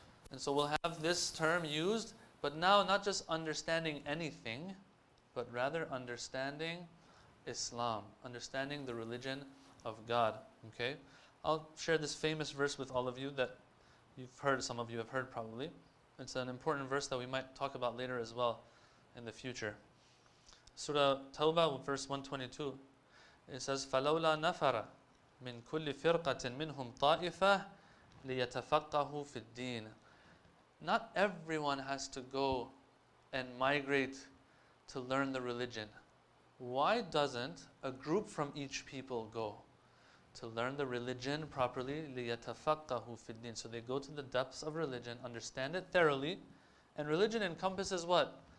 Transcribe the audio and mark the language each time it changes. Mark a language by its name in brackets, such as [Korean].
[English] And so we'll have this term used, but now not just understanding anything, but rather understanding Islam, understanding the religion of God. Okay? I'll share this famous verse with all of you that you've heard, some of you have heard probably. It's an important verse that we might talk about later as well in the future. Surah Tawbah, verse 122. It says, [Arabic] فَلَوْلَا نَفَرَ مِنْ كُلِّ فِرْقَةٍ مِّنْهُمْ طَائِفَةٍ لِيَتَفَقَّهُ فِي الدِّينِ. [English] Not everyone has to go and migrate to learn the religion. Why doesn't a group from each people go to learn the religion properly? [Arabic] لِيَتَفَقَّهُ فِي الدِّينِ. [English] So they go to the depths of religion, understand it thoroughly. And religion encompasses what?